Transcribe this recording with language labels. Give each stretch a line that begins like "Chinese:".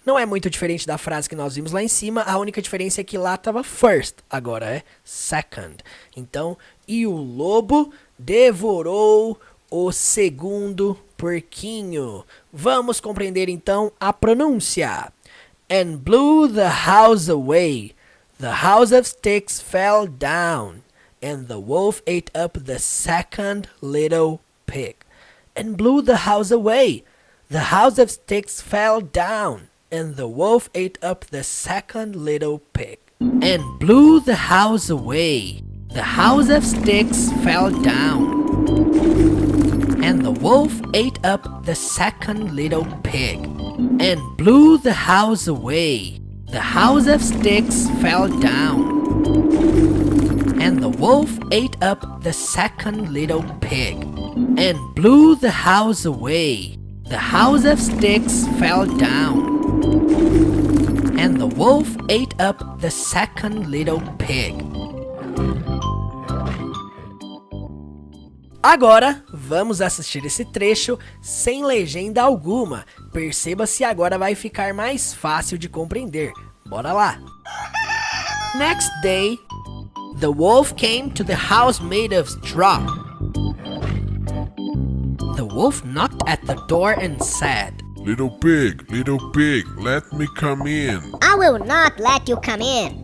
Portuguese: Não é muito diferente da frase que nós vimos lá em cima, a única diferença é que lá estava first, agora é second. Então, e o lobo devorou o segundo porquinho. Vamos compreender então a pronúncia.
English: And blew the house away. The house of sticks fell down, and the wolf ate up the second little pig. And blew the house away. The house of sticks fell down, and the wolf ate up the second little pig. And blew the house away. The house of sticks fell down, and the wolf ate up the second little pig. And blew the house away. The house of sticks fell down, and the wolf ate up the second little pig. And blew the house away. The house of sticks fell down, and the wolf ate up the second little pig.
Portuguese: Agora, vamos assistir esse trecho sem legenda alguma. Perceba se agora vai ficar mais fácil de compreender. Bora lá!
English: Next day, the wolf came to the house made of straw. The wolf knocked at the door and said, Little pig, let me come in. I will not let you come in.